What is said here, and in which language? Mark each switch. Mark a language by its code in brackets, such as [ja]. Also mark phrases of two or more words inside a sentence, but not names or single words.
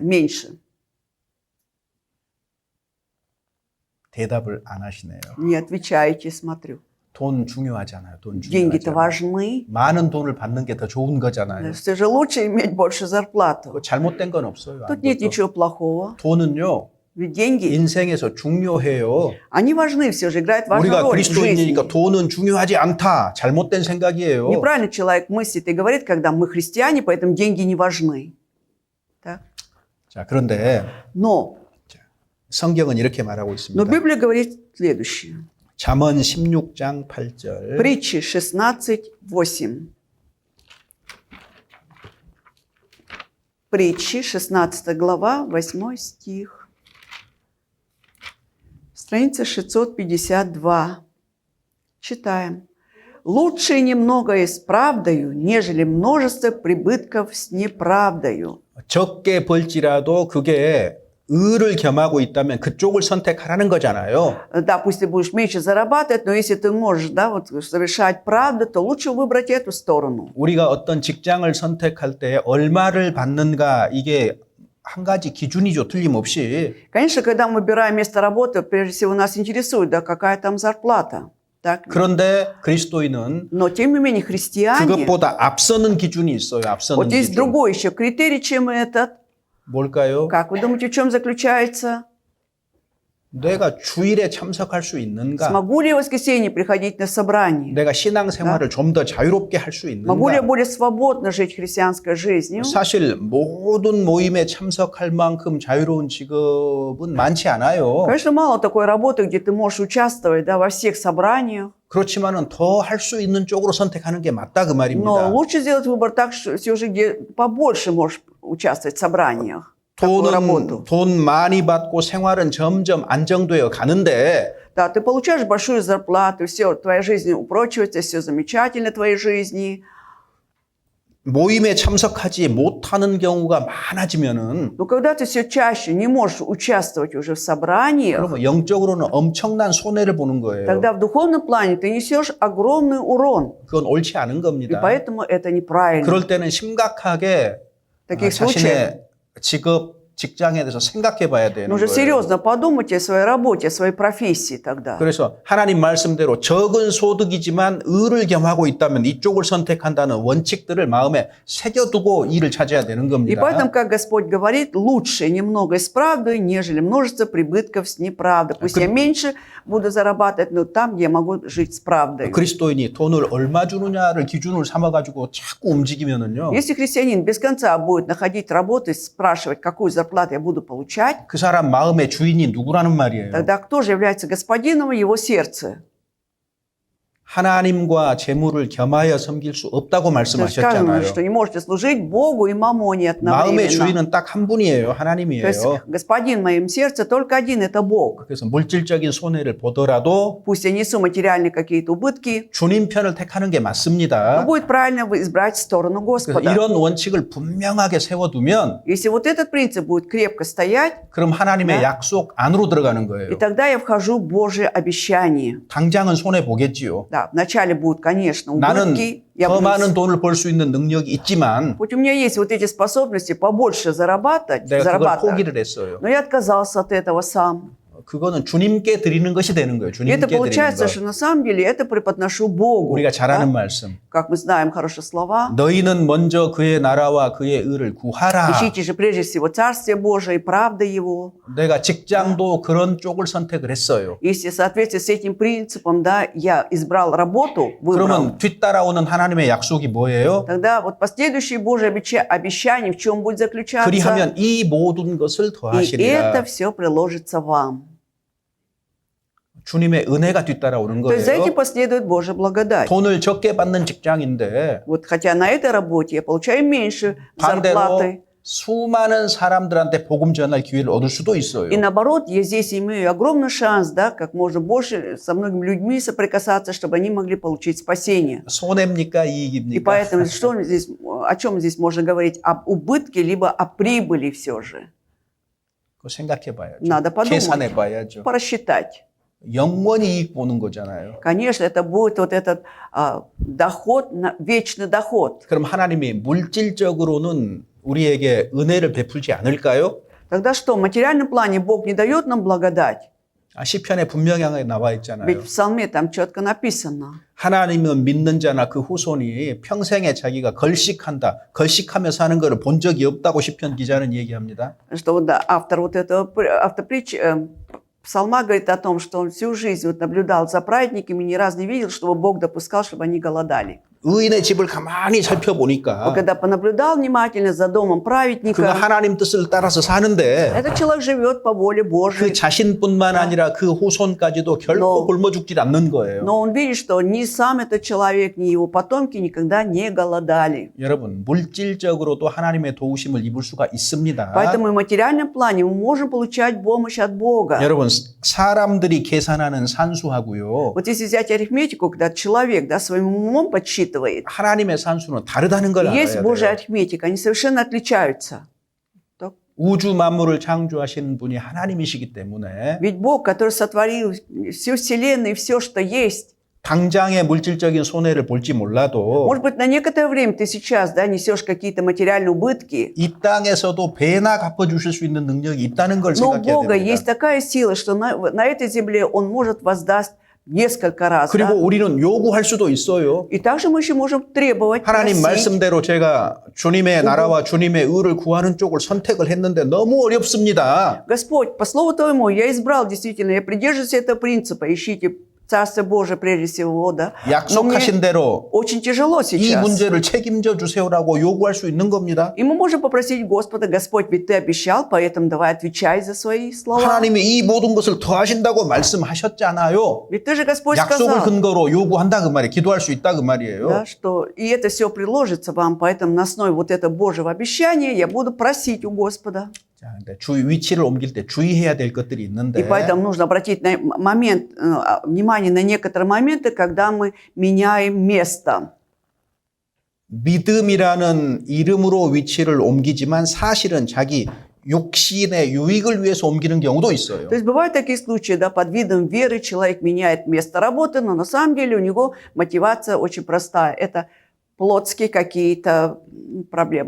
[ru] Меньше. [ko] 대답을 안 하시네요. [ru] Не отвечаете, смотрю. [ko] 돈 중요하잖아요. 돈 [ru] Деньги-то [ko] 중요하잖아요. [ru] важны. [ko] 많은 돈을 받는 게 더 좋은 거잖아요. [ru] Все же лучше иметь больше зарплату. [ko] 그거 잘못된 건 없어요. [ru] Тут нет [ko] 아무것도. [ru] ничего плохого. [ko] 돈은요. [ru] Ведь деньги, [ko] 인생에서 중요해요. [ru] они важны все же, играют важную [ko] 우리가 [ru] роль в жизни. [ko] 그리스도인이니까 돈은 중요하지 않다. 잘못된 생각이에요. [ru] Неправильно человек мыслит и говорит, когда мы христиане, поэтому деньги не важны. Так? [ko] 자, 그런데 [ru] Но [ko] 성경은 이렇게 말하고 있습니다. [ru] Библия говорит следующее. [ko] 잠언 16장 8절. [ru] Притчи 16:8. Притчи, 16 глава, 8 стих. Страница 652. Читаем. «Лучше немногое с правдою, нежели множество прибытков с неправдою». [ko] 적게 벌지라도 그게 의를 겸하고 있다면 그쪽을 선택하라는 거잖아요. [ru] Да, пусть ты будешь меньше зарабатывать, но если ты можешь, да, вот, совершать правду, то лучше выбрать эту сторону. [ko] 우리가 어떤 직장을 선택할 때 얼마를 받는가 이게 한 가지 기준이죠. 틀림없이. [ru] Конечно, когда мы выбираем место работы, прежде всего нас интересует, да, какая там зарплата. Так? [ko] 그런데 그리스도인은 [ru] Но, тем не менее, христиане, [ko] 그것보다 앞서는 기준이 있어요. 앞서는 [ru] вот есть [ko] 기준. [ru] другой еще критерий, чем этот. [ko] 뭘까요? [ru] Как вы думаете, в чем заключается? [ko] 내가 주일에 참석할 수 있는가? [ru] Смогу ли я в воскресенье приходить на собрание? [ko] 내가 신앙생활을 좀 더 자유롭게 할 수 [ru] Могу ли я [ko] 있는가? [ru] более свободно жить христианской жизнью? [ko] 사실 모든 모임에 참석할 만큼 자유로운 직업은 많지 않아요. [ru] Конечно, мало такой работы, где ты можешь участвовать, да, во всех собраниях. [ko] 그렇지만은 더 할 수 있는 쪽으로 선택하는 게 맞다 그 [ru] Но [ko] 말입니다. [ru] лучше сделать выбор так, что все же где побольше можешь участвовать в собраниях. Такую работу. [ko] 돈 많이 받고 생활은 점점 안정되어 가는데 [ru] Да, ты получаешь большую зарплату, все, твоя жизнь упрочивается, все замечательно в твоей жизни. [ko] 모임에 참석하지 못하는 경우가 많아지면은 [ru] Но когда ты все чаще не можешь участвовать уже в собраниях, [ko] 그러면 영적으로는 엄청난 손해를 보는 거예요. [ru] тогда в духовном плане ты несешь огромный урон. [ko] 그건 옳지 않은 [ru] И [ko] 겁니다. [ru] поэтому это неправильно. [ko] 그럴 때는 심각하게 [ru] Таких случаев [ko] 자신의 직장에 대해서 생각해 봐야 되는 [ru] нужно [ko] 거예요. [ru] серьезно подумать о своей работе, о своей профессии тогда. [ko] 그래서 하나님 말씀대로 적은 소득이지만 의를 겸하고 있다면 이쪽을 선택한다는 원칙들을 마음에 새겨두고 일을 찾아야 되는 [ru] И [ko] 겁니다. [ru] поэтому, как Господь говорит, лучше немного с правдой, нежели множество прибытков с неправдой. Пусть я меньше буду зарабатывать, но там, где я могу жить с правдой. [ko] 그리스도인이 돈을 얼마 주느냐를 기준을 삼아가지고 자꾸 움직이면은요, [ru] Если христианин без конца будет находить работу и спрашивать, какую зарплату я буду получать, [ko] 그 사람 마음의 주인이 누구라는 말이에요. [ru] тогда кто же является господином его сердца? [ko] 하나님과 재물을 겸하여 섬길 수 없다고 [ru] То есть сказано, [ko] 말씀하셨잖아요. [ru] что не можете служить Богу и мамоне [ko] 마음의 [ru] одновременно. [ko] 주인은 딱 한 분이에요. [ru] То есть [ko] 하나님이에요. [ru] господин в моем сердце только один, это Бог. [ko] 그래서 물질적인 손해를 보더라도 [ru] Пусть я несу материальные какие-то убытки, [ko] 주님 편을 택하는 게 [ru] но [ko] 맞습니다. [ru] будет правильно избрать сторону [ko] 그래서 [ru] Господа. [ko] 이런 원칙을 분명하게 세워두면 [ru] Если вот этот принцип будет крепко стоять, [ko] 그럼 하나님의 네. 약속 안으로 들어가는 [ru] и [ko] 거예요. [ru] тогда я вхожу в Божие обещание. [ko] 당장은 손해 보겠지요. [ru] Да, вначале будут, конечно, [ko] 나는 [ru] убытки. Я [ko] 더 [ru] буду... [ko] 많은 돈을 벌 수 있는 능력이 있지만 [ru] Хоть у меня есть вот эти способности побольше зарабатывать, [ko] 내가 그걸 포기를 했어요. [ru] но я отказался от этого сам. [ko] 그거는 주님께 드리는 것이 되는 거예요. [ru] И [ko] 주님께 [ru] это [ko] 드리는 [ru] получается, [ko] 것. [ru] что на самом деле это преподношу Богу. [ko] 우리가 잘 아는 [ru] да? [ko] 말씀. [ru] Как мы знаем хорошие слова. [ko] 너희는 먼저 그의 나라와 그의 의를 구하라. [ru] Ищите же прежде всего Царствие Божие и правда Его. [ko] 내가 직장도 그런 쪽을 선택을 했어요. [ru] Если в соответствии с этим принципом, да, я избрал работу, выбрал, [ko] 그러면 뒤따라오는 하나님의 약속이 뭐예요? [ru] тогда вот последующие Божьи обещания в чем будет заключаться? [ko] 그리하면 이 모든 것을 [ru] И [ko] 더하시리라. [ru] это все приложится вам. [ko] 주님의 은혜가 뒤따라오는 [ru] То есть за [ko] 거예요. [ru] этим последует Божья благодать. [ko] 돈을 적게 받는 직장인데 [ru] Вот хотя на этой работе я получаю меньше [ko] 반대로 [ru] зарплаты. [ko] 수많은 사람들한테 복음 전할 기회를 얻을 수도 있어요. [ru] И наоборот, я здесь имею огромный шанс, да, как можно больше со многими людьми соприкасаться, чтобы они могли получить спасение. [ko] 손해입니까? [ru] И [ko] 이익입니까? [ru] поэтому что здесь, о чем здесь можно говорить? Об убытке, либо о прибыли все же. [ko] 그거 생각해 봐야죠. [ru] Надо подумать. [ko] 계산해 봐야죠. [ru] Просчитать. [ko] 영원히 이익 보는 거잖아요. [ru] Конечно, это будет вот этот доход, вечный доход. [ko] 그럼 하나님이 물질적으로는 우리에게 은혜를 베풀지 않을까요? [ru] Тогда что, в материальном плане Бог не дает нам благодать? [ko] 시편에 분명하게 나와 있잖아요. [ru] Ведь в Псалме там четко написано. [ko] 하나님은 믿는 자나 그 후손이 평생에 자기가 걸식하며 사는 것을 본 적이 없다고 시편 기자는 얘기합니다. [ru] Что вот, да, автор вот этого Псалма говорит о том, что он всю жизнь вот наблюдал за праведниками, ни разу не видел, чтобы Бог допускал, чтобы они голодали. [ko] 의인의 집을 가만히 살펴보니까 [ru] Он когда понаблюдал внимательно за домом [ko] 그가 [ru] праведника, [ko] 하나님 뜻을 따라서 사는데 [ru] этот человек живет по воле [ko] 그 [ru] Божьей, [ko] 자신뿐만 아니라 그 후손까지도 결코 굶어 죽질 않는 거예요. [ru] но он видит, что ни сам этот человек, ни его потомки никогда не голодали. [ko] 여러분, 물질적으로도 하나님의 도우심을 입을 수가 있습니다. [ru] Поэтому и в материальном плане мы можем получать помощь от Бога. [ko] 여러분, 사람들이 계산하는 산수하고요. [ru] Вот если взять арифметику, когда человек, да, своим умом подсчитывает, [ko] 하나님의 산수는 다르다는 걸 알아야 [ru] есть Божья [ko] 돼요. [ru] арифметика, они совершенно отличаются. [ko] 우주 만물을 창조하신 분이 하나님이시기 때문에 [ru] Ведь Бог, который сотворил всю Вселенную и все, что есть, [ko] 당장의 물질적인 손해를 볼지 몰라도 [ru] может быть, на некоторое время ты сейчас, да, несешь какие-то материальные убытки, [ko] 이 땅에서도 배나 갚아주실 수 있는 능력이 있다는 걸 [ru] но у [ko] 생각해야 [ru] Бога есть [ko] 됩니다. [ru] такая сила, что на этой земле Он может воздаст несколько раз. [ko] 그리고 [ru] Да? [ko] 우리는 요구할 수도 있어요. [ru] И также мы еще можем требовать, [ko] 하나님 [ru] просить. [ko] 말씀대로 제가 주님의 나라와 주님의 의를 구하는 쪽을 선택을 했는데 너무 어렵습니다. [ru] Господь, по слову Твоему, я избрал действительно, я придерживаюсь этого принципа, ищите Царство Божие прежде всего, да. Но мне [ko] 약속하신 대로 [ru] очень тяжело [ko] 이 [ru] сейчас. [ko] 문제를 책임져 주세요라고 요구할 수 있는 겁니다. [ru] И мы можем попросить Господа, Господь, ведь Ты обещал, поэтому давай отвечай за свои слова. [ko] 하나님이 이 모든 것을 더하신다고 말씀하셨잖아요. [ru] Ведь Ты же, Господь, [ko] 약속을 [ru] сказал, [ko] 근거로 요구한다 그 말이에요. 기도할 수 있다 그 말이에요. [ru] да, что и это все приложится вам, поэтому на основе вот этого Божьего обещания я буду просить у Господа. [ko] 자, 근데 위치를 옮길 때 주의해야 될 것들이 [ru] И [ko] 있는데 [ru] поэтому нужно обратить внимание на некоторые моменты, когда мы меняем место. [ko] 믿음이라는 이름으로 위치를 옮기지만 사실은 자기 욕심의 유익을 위해서 옮기는 경우도 있어요. [ru] То есть бывают такие случаи, да, под видом веры человек меняет место работы, но на самом деле у него мотивация очень простая. Это плотские какие-то проблемы.